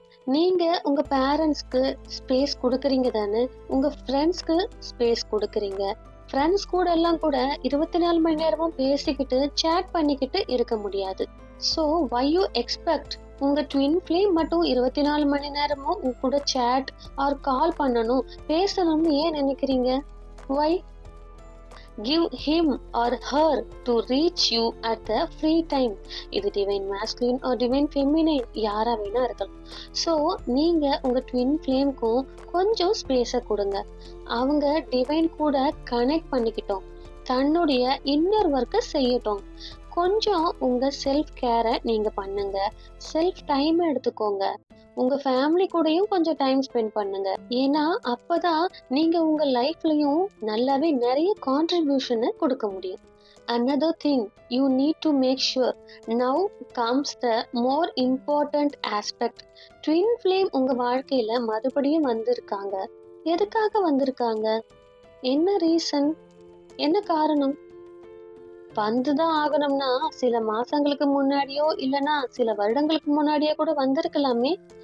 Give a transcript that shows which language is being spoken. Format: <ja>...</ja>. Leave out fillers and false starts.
<ta>நீங்க உங்க பேரண்ட்ஸ்க்கு ஸ்பேஸ் கொடுக்குறீங்க தானே, உங்க ஃப்ரெண்ட்ஸ்க்கு ஸ்பேஸ் கொடுக்குறீங்க. ஃப்ரெண்ட்ஸ் கூட எல்லாம் கூட 24 மணி நேரமும் பேசிக்கிட்டு சேட் பண்ணிக்கிட்டு இருக்க முடியாது.</ta> <en>so why you expect</en> <ta>உங்க ட்வின் ஃப்ளேம் மட்டும் 24 மணி நேரமும் உங்க கூட சேட் ஆர் கால் பண்ணணும், பேசணும்னு ஏன் நினைக்கிறீங்க?</ta> <en>why? Give him or her to reach you at the free time.</en> <ta>இது divine masculine or divine feminine யாரா வேணா இருக்கலாம். ஸோ நீங்க உங்க ட்வின் ஃப்ளேம்க்கும் கொஞ்சம் ஸ்பேஸை கொடுங்க. அவங்க டிவைன் கூட கனெக்ட் பண்ணிக்கிட்டோம், தன்னுடைய இன்னர் ஒர்க்கை செய்யட்டும். கொஞ்சம் உங்க செல்ஃப் கேரை நீங்க பண்ணுங்க. செல்ஃப் டைம் எடுத்துக்கோங்க. உங்க ஃபேமிலி கூடயும் கொஞ்சம் டைம் ஸ்பெண்ட் பண்ணுங்க. ஏன்னா அப்பதான் நீங்க உங்க லைஃப்லயும் நல்லாவே நிறைய கான்ட்ரிபியூஷனை கொடுக்க முடியும்.</ta> <en>Another thing you need to make sure. Now comes the more important aspect.</en> <ta>Twin flame உங்க வாழ்க்கையில மறுபடியும் வந்திருக்காங்க. எதுக்காக வந்திருக்காங்க? என்ன ரீசன்? என்ன காரணம்? வந்துதான் ஆகணும்னா சில மாசங்களுக்கு முன்னாடியோ இல்லனா சில வருடங்களுக்கு முன்னாடியோ கூட வந்திருக்கலாமே.</ta>